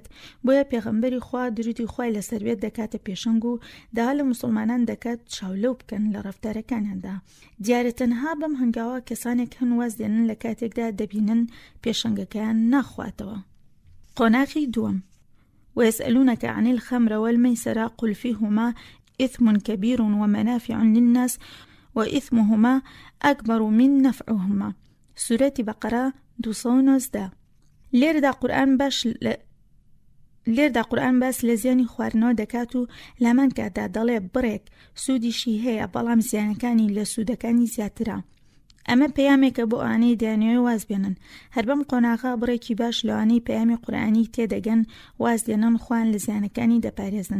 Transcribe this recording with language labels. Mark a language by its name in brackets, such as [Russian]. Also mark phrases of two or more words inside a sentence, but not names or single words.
[Central Kurdish] بۆیە پێغەمبەری خوا درودی خوای لەسەر بێت دەکاتە پێشەنگ و دا لە موسڵمانان دەکات چاولەو بکەن لە ڕەفتارەکانیاندا. دیارە تەنها بەم هەنگاوە کەسانێک هەن واز دێنن لە کاتێکدا دەبینن پێشەنگەکەیان ناخواتەوە. قۆناغی دووەم، [Arabic] ويسألونك عن الخمر والميسر قل فيهما إثم كبير ومنافع للناس وإثمهما أكبر من نفعهما. سورة بقرة 219. [Central Kurdish] لێرەدا قورئان باس لە زیانی خواردنەوە دەکات و لامان کاتدا دەڵێ بڕێک سوودیشی هەیە بەڵام زیانەکانی لە سوودەکانی زیاترە. ئەمە پەیامێکە بۆ ئەوانەی دەیانەوێ واز بێنن. هەر بەم قۆناغا بڕێکی باش لەوانەی پەیامی قورئانی تێدەگەن واز دێنن خوان لە زیانەکانی دەپارێزن.